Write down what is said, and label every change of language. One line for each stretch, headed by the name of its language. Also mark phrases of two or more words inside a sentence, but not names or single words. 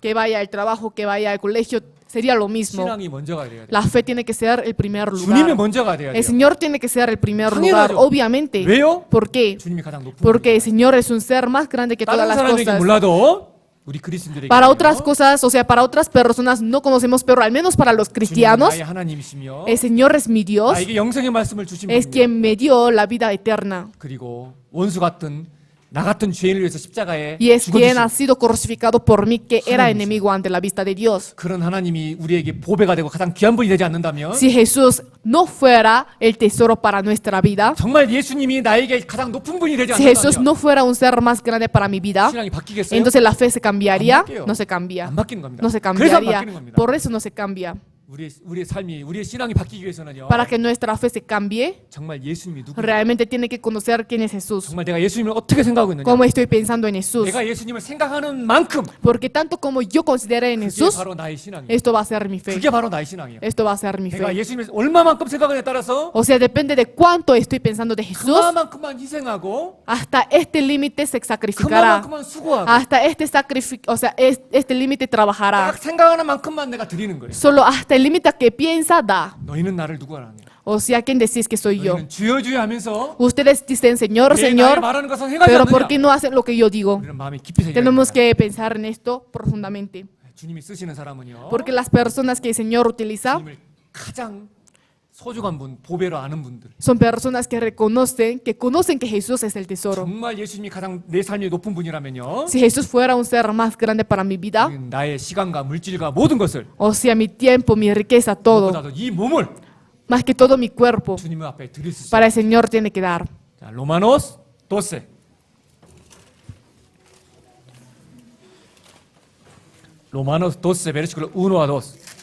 Spanish: que vaya al trabajo, que vaya al colegio, sería lo mismo.
Korean: 신앙이 먼저가 돼야 돼요.
Spanish: La fe tiene que ser el primer
Korean: 주님이
Spanish: lugar.
Korean: 먼저가 돼야
Spanish: El
Korean: 돼요.
Spanish: Señor tiene que ser el primer
Korean: 당연하죠.
Spanish: lugar, obviamente.
Korean: 왜요?
Spanish: ¿Por qué?
Korean: 주님이 가장 높은
Spanish: Porque el
Korean: 분이에요.
Spanish: Señor es un ser más grande que todas
Korean: 다른
Spanish: las
Korean: 사람에게
Spanish: cosas.
Korean: 몰라도 우리 그리스도인들에게
Spanish: Para otras cosas, o sea, para otras personas no conocemos, pero al menos para los cristianos,
Korean: 나의 하나님이시며
Spanish: el Señor es mi Dios,
Korean: 나에게 영생의 말씀을 주신
Spanish: es
Korean: 분이며
Spanish: quien me dio la vida eterna.
Korean: 그리고 원수 같은 나 같은 죄인을 위해서 십자가에
Spanish: Y es quien
Korean: 죽어주신
Spanish: ha sido crucificado por mí, que era
Korean: 하나님이시죠.
Spanish: enemigo ante la vista de Dios.
Korean: 그런 하나님이 우리에게 보배가 되고 가장 귀한 분이 되지 않는다면
Spanish: Si Jesús no fuera el tesoro para nuestra vida,
Korean: 정말 예수님이 나에게 가장 높은 분이 되지
Spanish: si Jesús
Korean: 않는다면
Spanish: no fuera un ser más grande para mi vida,
Korean: 신앙이 바뀌겠어요?
Spanish: entonces la fe se cambiaría.
Korean: 안 바뀌어요.
Spanish: No se cambia.
Korean: 안 바뀌는 겁니다.
Spanish: No se
Korean: 그래서 안
Spanish: cambiaría.
Korean: 바뀌는 겁니다.
Spanish: Por eso no se cambia.
Korean: 우리의 삶이 우리의 신앙이 바뀌기 위해서는요.
Spanish: Para que nuestra fe se cambie,
Korean: 정말 예수님이 누구?
Spanish: realmente tiene que conocer quién es Jesús.
Korean: 정말 내가 예수님을 어떻게 생각하고 있느냐?
Spanish: Cómo estoy pensando en Jesús.
Korean: 내가 예수님을 생각하는 만큼
Spanish: Porque tanto como yo consideré en
Korean: 그게
Spanish: Jesús,
Korean: 바로 나의 신앙이에요.
Spanish: esto va a ser mi fe.
Korean: 그게 바로 나의 신앙이에요.
Spanish: Esto va a ser mi
Korean: 내가
Spanish: fe.
Korean: 예수님을 얼마만큼 생각하느냐에 따라서
Spanish: O sea, depende de cuánto estoy pensando de Jesús,
Korean: 그만큼만 희생하고
Spanish: hasta este límite se sacrificará.
Korean: 그만큼만 수고하고
Spanish: Hasta este o sea, este límite trabajará.
Korean: 딱 생각하는 만큼만 내가 드리는 거예요.
Spanish: Solo hasta el límite que piensa da.
Korean: 너희는 나를 누구 하느냐?
Spanish: O sea, ¿quién decís que soy yo?
Korean: 너희는 주여 주여 하면서
Spanish: Ustedes dicen Señor,
Korean: 내 나의
Spanish: Señor,
Korean: 말하는 것은 행하지
Spanish: pero ¿por
Korean: 않느냐?
Spanish: qué no hacen lo que yo digo?
Korean: 우리는 마음이 깊이 새겨야
Spanish: Tenemos
Korean: 됩니다.
Spanish: que pensar en esto profundamente.
Korean: 주님이 쓰시는 사람은요.
Spanish: Porque las personas que el Señor utiliza
Korean: 주님을 가장 소중한 분, 보배로 아는 분들.
Spanish: son personas que conocen que Jesús es el tesoro.
Korean: 정말 예수님이 가장 내 삶이 높은 분이라면요.
Spanish: Si Jesús fuera un ser más grande para mi vida,
Korean: 우리는 나의 시간과 물질과 모든 것을
Spanish: o sea, mi tiempo, mi riqueza, todo,
Korean: 무엇보다도 이 몸을
Spanish: más que todo mi cuerpo,
Korean: 주님 앞에 드릴 수 있어요.
Spanish: para el Señor tiene que dar.
Korean: 자, 로마노스 12.
Spanish: Romanos 12, versículo 1 a 2.